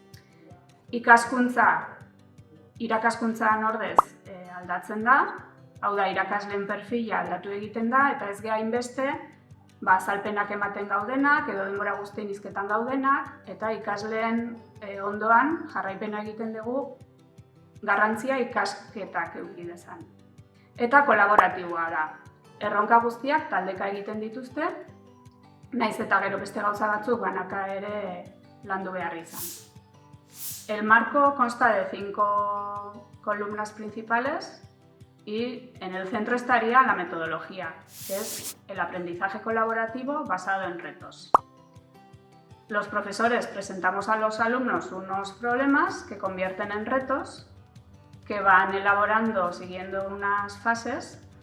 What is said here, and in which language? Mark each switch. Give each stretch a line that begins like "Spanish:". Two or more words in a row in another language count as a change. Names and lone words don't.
Basque: Ikaskuntza irakaskuntzan ordez aldatzen da, hau da irakasleen perfila aldatu egiten da, eta ez geha hainbeste azalpenak ematen gaudenak edo denbora guztien hizketan gaudenak, eta ikasleen ondoan jarraipena egiten dugu garrantzia ikasketak eduki dezan. Eta kolaboratiboa da. Erronka guztiak taldeka egiten dituzte, naiz eta gero beste gauza batzuk banaka ere landu behar izan.
Spanish: El marco consta de 5 columnas principales y en el centro estaría la metodología, que es el aprendizaje colaborativo basado en retos. Los profesores presentamos a los alumnos unos problemas que convierten en retos, que van elaborando siguiendo unas fases.